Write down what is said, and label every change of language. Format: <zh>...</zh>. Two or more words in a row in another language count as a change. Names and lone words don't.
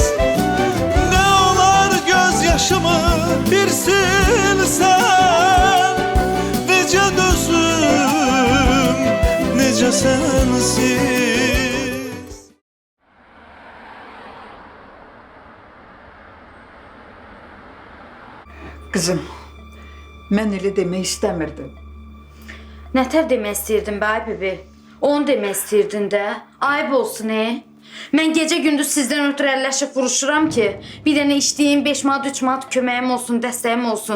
<tr>Ne olar gözyaşımı bir silsen,</tr> <az>nece dözüm, nece sensiz.</az> <tr>Kızım,</tr> <az>mən elə demək istəmirdim. Nətər demək istəyirdin be ay bibi? Onu demək istəyirdin də. Ayıb olsun Mən gecə gündüz sizdən ötürü əlləşib vuruşuram ki, bir dənə içdiyim 5 manat, 3 manat köməyim olsun, dəstəyim olsun.</az>